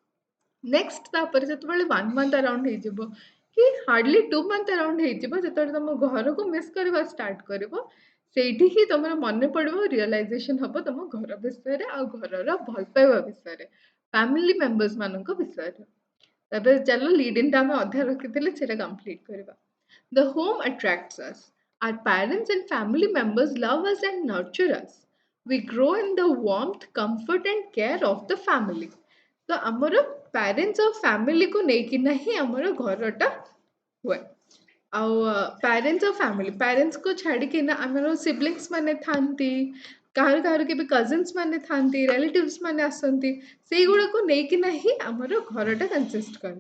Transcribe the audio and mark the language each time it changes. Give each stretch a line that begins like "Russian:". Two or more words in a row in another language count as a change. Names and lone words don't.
Odia: ନେକ୍ସଟ ତାପରେ ଯେତେବେଳେ 1
English: month around
Odia: ହେଇଯିବ କି
English: hardly 2 month around
Odia: ହେଇଯିବ ଯେତେବେଳେ ତମ ଘରକୁ ମିସ୍ କରିବା ଷ୍ଟାର୍ଟ କରିବ ସେଇଠି ହିଁ ତମର ମନେ ପଡିବ ରିଅଲାଇଜେସନ ହବ ତମ ଘର ବିଷୟରେ ଆଉ ଘରର ଭଲ ପାଇବା ବିଷୟରେ
English: family members
Odia: ମାନଙ୍କ ବିଷୟରେ। ତାପରେ ଚାଲ
English: lead in
Odia: ଟା ଆମେ ଅଧା ରଖିଥିଲେ ସେଇଟା କମ୍ପ୍ଲିଟ୍ କରିବା।
English: The home attracts us. Our parents and family members love us and nurture us. We grow in the warmth, comfort and care of the family.
Odia: ତ ଆମର ପ୍ୟାରେଣ୍ଟସ୍ ଆଉ ଫ୍ୟାମିଲିକୁ ନେଇକିନା ହିଁ ଆମର ଘରଟା ହୁଏ। ଆଉ ପ୍ୟାରେଣ୍ଟସ୍ ଆଉ ଫ୍ୟାମିଲି ପ୍ୟାରେଣ୍ଟସ୍କୁ ଛାଡ଼ିକିନା ଆମର ସିବଲିଙ୍ଗସ୍ ମାନେ ଥାନ୍ତି କାହାର କାହାର କେବେ କଜିନ୍ସ ମାନେ ଥାନ୍ତି ରିଲେଟିଭ୍ସ ମାନେ ଆସନ୍ତି ସେଇଗୁଡ଼ାକୁ ନେଇକିନା ହିଁ ଆମର ଘରଟା କନସିଷ୍ଟ କରେ।